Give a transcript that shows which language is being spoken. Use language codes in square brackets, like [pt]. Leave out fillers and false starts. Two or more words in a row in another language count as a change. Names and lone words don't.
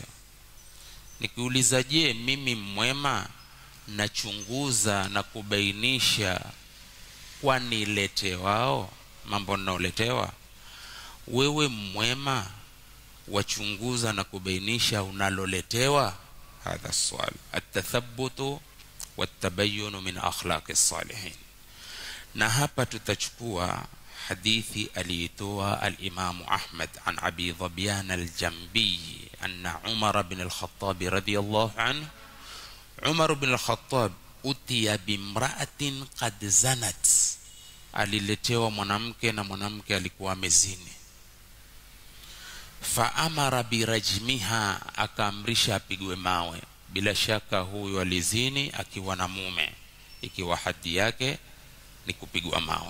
[sw] Nikiuliza je, mimi mwema, nachunguza na kubainisha kwa niletewao mambo ninaoletewa. Wewe mwema, wachunguza na kubainisha unaloletewa? Hadha swali. [ar] التثبت والتبين من أخلاق الصالحين. [sw] Na hapa tutachukua hadithi aliyetoa [ar] الإمام أحمد عن أبي ظبيان الجنبي أن عمر بن الخطاب رضي الله عنه عمر بن الخطاب أتي بامرأة قد زنت, [sw] aliletewa mwanamke na mwanamke alikuwa amezini. [ar] فأمر برجمها, [sw] akaamrisha apigwe mawe. Bila shaka huyu alizini akiwa na mume, ikiwa hadi yake ni kupigwa mawe.